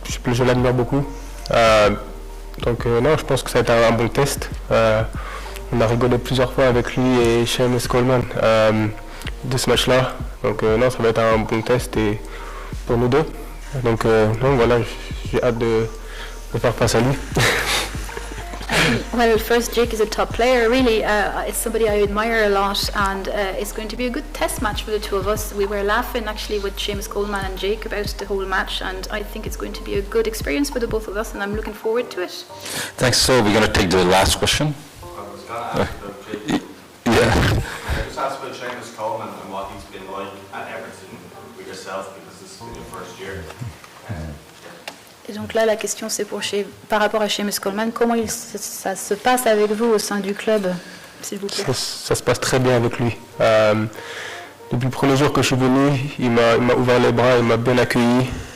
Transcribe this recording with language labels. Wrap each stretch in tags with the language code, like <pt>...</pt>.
<fr>Je l'admire beaucoup. Donc non, je pense que ça va être un bon test. On a rigolé plusieurs fois avec lui et Seamus Coleman de ce match-là. Donc non, ça va être un bon test et pour nous deux. Donc non, voilà, j'ai hâte de faire face à lui.</fr> <en>Well, first, Jake is a top player, really. It's somebody I admire a lot, and it's going to be a good test match for the two of us. We were laughing, actually, with Seamus Coleman and Jake about the whole match, and I think it's going to be a good experience for the both of us, and I'm looking forward to it. Thanks. So we're going to take the last question. I was going to ask about Jake. Yeah. Just ask about Seamus Coleman and what he's been like at Everton with yourself because this has been your first year.</en> <fr>Et donc là, la question, c'est par rapport à Seamus Coleman, comment ça se passe avec vous au sein du club, s'il vous plaît? Ça se passe très bien avec lui. Depuis le premier jour que je suis venu, il m'a ouvert les bras, il m'a bien accueilli.</fr>